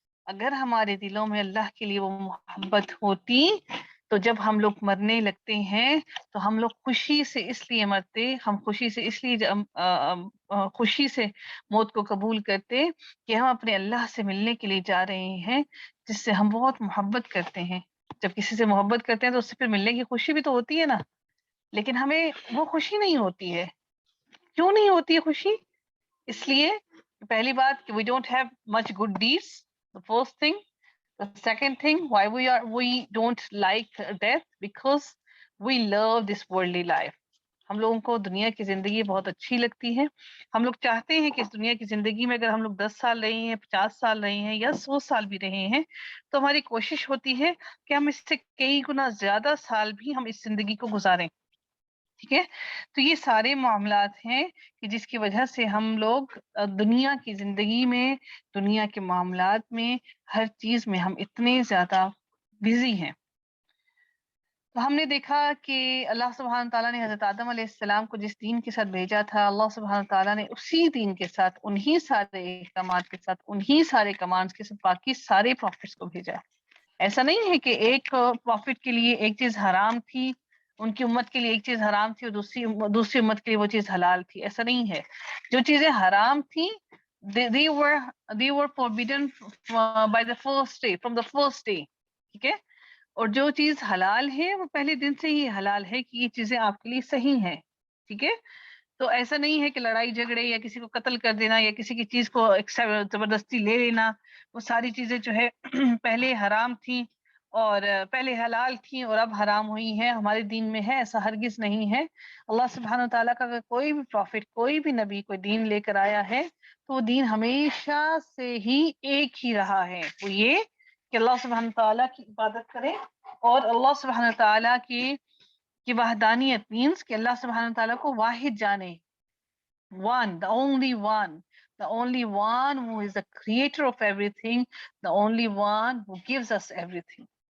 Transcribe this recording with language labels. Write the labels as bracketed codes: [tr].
[ur] اگر ہمارے دلوں میں اللہ کے لیے وہ محبت ہوتی تو جب ہم لوگ مرنے لگتے ہیں تو ہم لوگ خوشی سے اس لیے مرتے، ہم خوشی سے اس لیے خوشی سے موت کو قبول کرتے کہ ہم اپنے اللہ سے ملنے کے لیے جا رہے ہیں جس سے ہم بہت محبت کرتے ہیں. جب کسی سے محبت کرتے ہیں تو اس سے پھر ملنے کی خوشی بھی تو ہوتی ہے نا، لیکن ہمیں وہ خوشی نہیں ہوتی ہے. کیوں نہیں ہوتی ہے خوشی؟ اس لیے پہلی بات کہ [en] we don't have much good deeds, the first thing. The second thing, why we don't like death, because we love this worldly life. [ur] ہم لوگوں کو دنیا کی زندگی بہت اچھی لگتی ہے. ہم لوگ چاہتے ہیں کہ اس دنیا کی زندگی میں اگر ہم لوگ 10 سال رہے ہیں، 50 سال رہے ہیں، یا 100 سال بھی رہے ہیں، تو ہماری کوشش ہوتی ہے کہ ہم اس سے کئی گنا زیادہ سال بھی ہم اس زندگی کو گزاریں. ٹھیک ہے؟ تو یہ سارے معاملات ہیں کہ جس کی وجہ سے ہم لوگ دنیا کی زندگی میں، دنیا کے معاملات میں، ہر چیز میں ہم اتنے زیادہ بزی ہیں. تو ہم نے دیکھا کہ اللہ سبحانہ تعالیٰ نے حضرت آدم علیہ السلام کو جس دین کے ساتھ بھیجا تھا، اللہ سبحانہ تعالیٰ نے اسی دین کے ساتھ، انہی سارے احکامات کے ساتھ، انہی سارے کمانڈز کے ساتھ باقی سارے پروفٹس کو بھیجا. ایسا نہیں ہے کہ ایک پروفٹ کے لیے ایک چیز حرام تھی، ان کی امت کے لیے ایک چیز حرام تھی اور دوسری امت کے لیے وہ چیز حلال تھی. ایسا نہیں ہے. جو چیزیں حرام تھی [en] they were forbidden by the first day, from the first day. [ur] ٹھیک ہے؟ اور جو چیز حلال ہے وہ پہلے دن سے ہی حلال ہے کہ یہ چیزیں آپ کے لیے صحیح ہیں. ٹھیک ہے؟ تو ایسا نہیں ہے کہ لڑائی جھگڑے یا کسی کو قتل کر دینا یا کسی کی چیز کو زبردستی لے لینا، وہ ساری چیزیں جو ہے پہلے حرام تھیں اور پہلے حلال تھیں اور اب حرام ہوئی ہیں. ہمارے دین میں ہے، ایسا ہرگز نہیں ہے. اللہ سبحانہ تعالیٰ کا اگر کوئی بھی پروفٹ، کوئی بھی نبی کوئی دین لے کر آیا ہے تو وہ دین ہمیشہ سے ہی ایک ہی رہا ہے. وہ یہ کہ اللہ سبحانہ تعالیٰ کی عبادت کرے اور اللہ سبحانہ تعالیٰ کی وحدانیت مینس کہ اللہ سبحانہ تعالیٰ کو واحد جانے. [en] One, the only one, the only one who is the creator of everything, the only one who gives us everything.